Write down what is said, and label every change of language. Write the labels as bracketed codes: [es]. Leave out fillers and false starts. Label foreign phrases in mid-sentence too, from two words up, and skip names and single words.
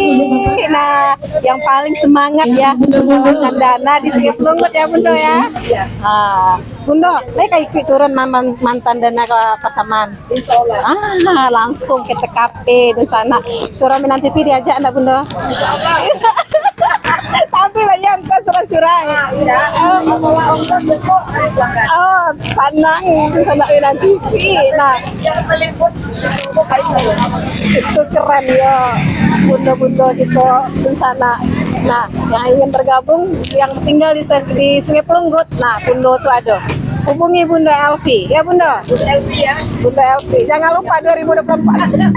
[id] Nah, yang paling semangat ya mengumpulkan dana di Sungai Pelunggut ya Bunda ya. Bunda, kayak ikut turun mantan dana ke Pasaman. Insyaallah. Langsung ke TKP di sana. Suara Minang TV diajak enggak Bunda? Tapi banyak kok surang-surang. Tenang di sana Minang TV. Nah, itu keren ya. Bunda-bunda gitu di sana. Nah, yang ingin bergabung, yang tinggal di Sungai Pelunggut. Nah, Bunda tuh ada. Hubungi Bunda Elvi, ya Bunda. Bunda Elvi ya. Bunda Elvi. Jangan lupa 2024.